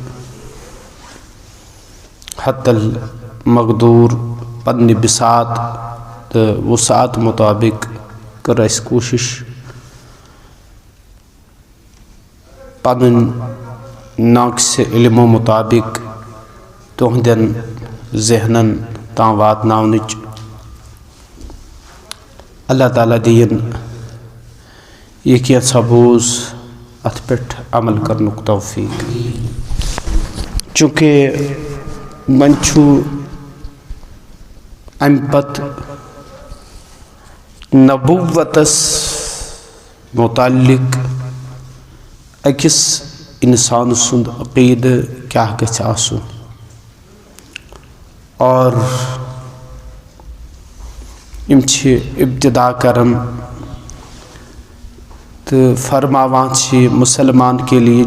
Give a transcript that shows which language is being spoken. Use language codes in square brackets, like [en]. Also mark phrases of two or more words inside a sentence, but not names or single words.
[ks] حتی المقدور پنہ بساط تو وسعت مطابق کر اس کوشش پنن ناقص علم مطابق تہندین ذہنن تام واتناونچ اللہ تعالیٰ دین یہ کیا سبوز ات پہ عمل کرنک توفیق۔ چونکہ من چھو ام پت نبوتس متعلق اکس انسان سند عقید کیا گژھِ آسن اور یم چھ ابتدا کرن تو فرماوان چھ [ur] مسلمان کے لیے